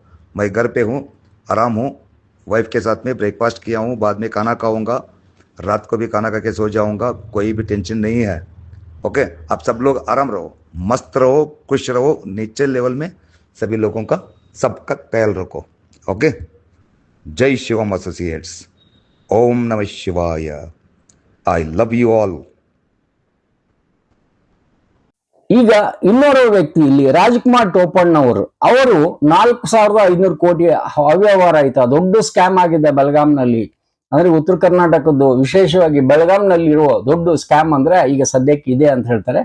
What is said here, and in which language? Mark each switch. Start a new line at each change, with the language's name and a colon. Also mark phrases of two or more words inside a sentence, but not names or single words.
Hindi: मैं घर पे हूँ, आराम हूँ, वाइफ के साथ में ब्रेकफास्ट किया हूँ, बाद में खाना खाऊंगा, रात को भी खाना खा के सो जाऊंगा, कोई भी टेंशन नहीं है। ओके, आप सब लोग आराम रहो, मस्त रहो, खुश रहो, नीचे लेवल में सभी लोगों का सबका ख्याल रखो। ओके, जय शिवम एसोसिएट्स,
Sanskrit: ओम नमः शिवाय,
English: I love you all.
Kannada: ಈಗ ಇನ್ನೋರ್ವ ವ್ಯಕ್ತಿ ಇಲ್ಲಿ ರಾಜ್ಕುಮಾರ್ ಟೋಪಣ್ಣವರು ಅವರು 4,500 ಕೋಟಿ ಅವ್ಯವಹಾರ ಆಯ್ತಾ, ದೊಡ್ಡ ಸ್ಕ್ಯಾಮ್ ಆಗಿದೆ ಬೆಳಗಾಂನಲ್ಲಿ. ಅಂದ್ರೆ ಉತ್ತರ ಕರ್ನಾಟಕದ್ದು ವಿಶೇಷವಾಗಿ ಬೆಳಗಾಂನಲ್ಲಿ ಇರುವ ದೊಡ್ಡ ಸ್ಕ್ಯಾಮ್ ಅಂದ್ರೆ ಈಗ ಸದ್ಯಕ್ಕೆ ಇದೆ ಅಂತ ಹೇಳ್ತಾರೆ.